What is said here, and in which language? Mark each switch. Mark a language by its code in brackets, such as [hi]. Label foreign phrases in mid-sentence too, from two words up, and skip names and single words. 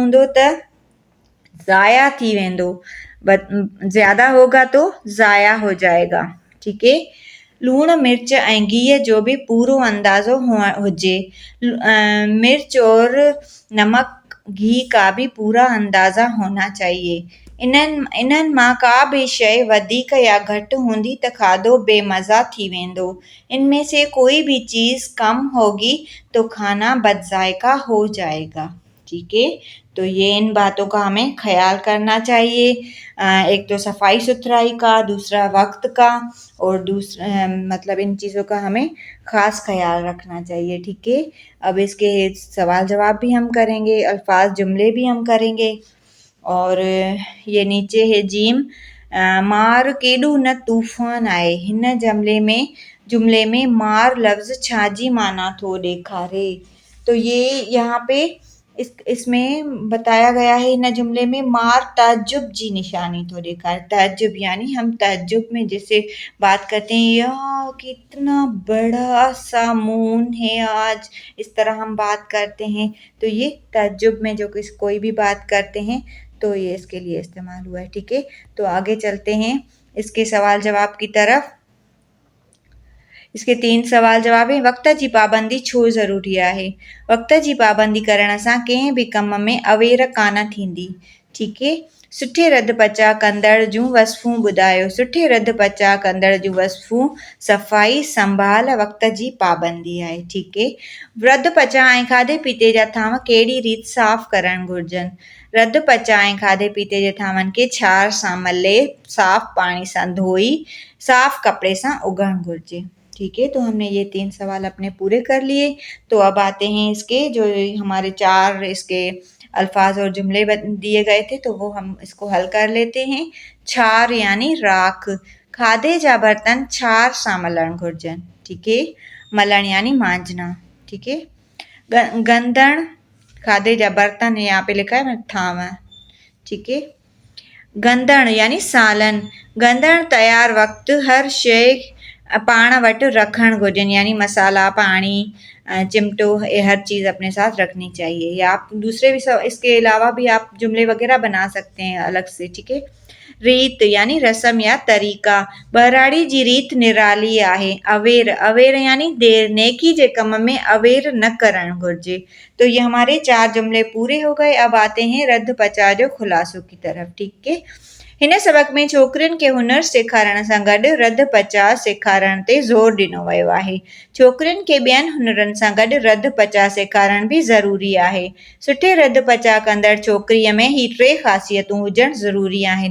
[sd] वधीक हूंदो त ज़ाया थी वेंदो, [hi] ज़्यादा होगा तो ज़ाया हो जाएगा। ठीक है। [sd] लूण मिर्च ऐं घीअ जो भी पूरो अंदाज़ो हुजे। [hi] मिर्च और नमक घी का भी पूरा अंदाज़ा होना चाहिए। [sd] इन्हनि मां का बि शइ वधीक या घटि हूंदी त खाधो बेमज़ा थी वेंदो। [hi] इनमें से कोई भी चीज़ कम होगी तो खाना बदजायका हो जाएगा। ठीक है। तो ये इन बातों का हमें ख्याल करना चाहिए। एक तो सफाई सुथराई का, दूसरा वक्त का, और दूसरा मतलब इन चीज़ों का हमें खास ख्याल रखना चाहिए। ठीक है। अब इसके सवाल जवाब भी हम करेंगे, अल्फाज जुमले भी हम करेंगे। और ये नीचे है जीम, [sd] मार केॾो न तूफ़ान आहे। हिन जुमले में मार लफ़्ज़ छा जी माना थो ॾेखारे। [hi] तो ये यहाँ पे इसमें बताया गया है, [sd] हिन जुमले में मार ताज्जुब जी निशानी थो ॾेखारे। [hi] ताज्जुब यानी हम ताज्जुब में जैसे बात करते हैं, या कितना बड़ा सा मून है आज, इस तरह हम बात करते हैं। तो ये ताज्जुब में जो कोई भी बात करते हैं तो ये इसके लिए इस्तेमाल हुआ है। ठीक है। तो आगे चलते हैं इसके सवाल जवाब की तरफ। इसके 3 सवाल जवाब है। [sd] वक़्त जी पाबंदी छो ज़रूरी आहे। वक़्त जी पाबंदी करण सां कंहिं बि कम में अवेर कान थींदी। [hi] ठीक है। [sd] सुठे रध पचा कंदड़ जूं वस्फूं ॿुधायो। सुठे रध पचा कंदड़ जूं वस्फूं सफ़ाई संभाल वक़्त जी पाबंदी आहे। [hi] ठीक है। [sd] रध पचा ऐं खाधे पीते जा थांव कहिड़ी रीति साफ़ करणु घुरिजनि। रध पचा ऐं खाधे पीते जे थांवनि खे छार सां मले, साफ़ पाणी सां धोई, साफ़ कपिड़े सां उघणु घुरिजे। [hi] ठीक है। तो हमने ये 3 सवाल अपने पूरे कर लिए। तो अब आते हैं इसके जो हमारे 4 इसके अल्फाज और जुमले दिए गए थे, तो वो हम इसको हल कर लेते हैं। [sd] छार यानी राख। खाधे जा बर्तन छार सां मलण घुरिजनि। [hi] ठीक है। मलण यानी मांजना। ठीक है। गंदण, खाधे जा बर्तन, यहाँ पे लिखा है थांव। ठीक है। गंदण यानी सालन। [sd] गंदण तयार वक़्तु हर शइ पाण वटि रखणु घुरिजनि, [hi] यानी मसाला, पानी, चिमटो, ये हर चीज़ अपने साथ रखनी चाहिए। या आप दूसरे भी इसके अलावा भी आप जुमले वगैरह बना सकते हैं अलग से। ठीक है। रीत यानी रस्म या तरीक़ा। [sd] बहिराड़ी जी रीत निराली आहे। अवेर, अवेर यानी देर, नेकी जे कम में अवेर न करणु घुरिजे। [hi] तो ये हमारे 4 जुमले पूरे हो गए। अब आते हैं [sd] रध पचा जो खुलासो [hi] की तरफ। ठीक है। [sd] हिन सबक में छोकिरियुनि खे हुनर सेखारण सां गॾु रध पचा सेखारण ते ज़ोर ॾिनो वियो आहे। छोकिरियुनि खे ॿियनि हुनरनि सां गॾु रध पचा सेखारण बि ज़रूरी आहे। सुठे रध पचा कंदड़ छोकिरीअ में ही 3 ख़ासियतूं हुजणु ज़रूरी आहिनि।